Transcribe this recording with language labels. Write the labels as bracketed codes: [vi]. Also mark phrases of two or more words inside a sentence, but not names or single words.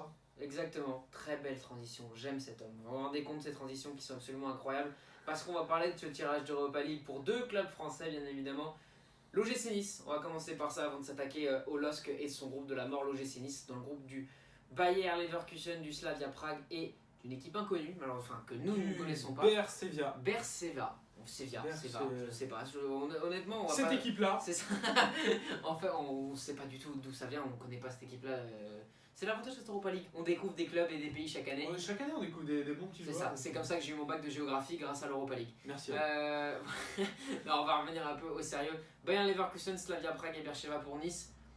[fr] Exactement, très belle transition, j'aime cet homme. On va rendre compte de ces transitions qui sont absolument incroyables, parce qu'on va parler de ce tirage d'Europa League pour 2 clubs français, bien évidemment. L'OGC Nice, on va commencer par ça avant de s'attaquer au LOSC et son groupe de la mort, l'OGC Nice, dans le groupe du Bayer Leverkusen, du Slavia Prague et d'une équipe inconnue, alors, enfin que nous ne connaissons pas. BR Sevilla. Berseva. Sevilla, je sais pas. Honnêtement, on va Cette pas... équipe-là, C'est ça. En fait, on sait pas du tout d'où ça vient, on connaît pas cette équipe-là. C'est l'avantage de cette Europa League. On découvre des clubs et des pays chaque année. chaque année on découvre des bons petits C'est joueurs. ça, c'est comme ça que j'ai eu mon bac de géographie grâce à l'Europa League. Merci. Non, on va revenir un peu au sérieux. Bayern Leverkusen, Slavia Prague et Beersheva pour Nice.